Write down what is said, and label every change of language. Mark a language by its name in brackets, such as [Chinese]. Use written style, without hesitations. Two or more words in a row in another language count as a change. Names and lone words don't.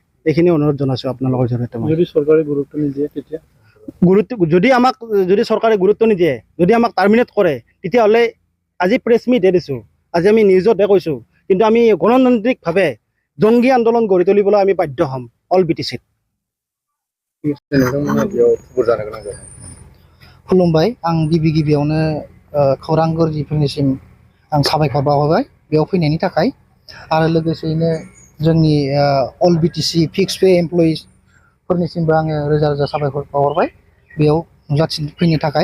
[Assamese] এইখিনি অনুৰোধ জনাইছোঁ আপোনালোকৰ জৰিয়তে। যদি চৰকাৰে গুৰুত্ব নিদিয়ে তেতিয়া? যদি চৰকাৰে গুৰুত্ব নিদিয়ে, যদি আমাক টাৰ্মিনেট কৰে, তেতিয়াহ'লে আজি প্ৰেছ মিটহে দিছোঁ, আজি আমি নিউজতহে কৈছোঁ, কিন্তু আমি গণতান্ত্ৰিকভাৱে জংগী আন্দোলন গঢ়ি তুলিবলৈ আমি বাধ্য হ'ম অল BTCত। [Bodo] खुलुमबाय। आं गिबियावनो खौरां गोरजिफोरनिसिम आं साबायखर बावहरबाय बेयाव फैनायनि थाखाय। आरो लोगोसेयैनो जोंनि अल BTC [English] fix pay [Bodo] एमप्लयिसफोरनिसिमबो आङो रोजा रोजा साबायखर बावहरबाय बेयाव नुजाथिफैनो थाखाय।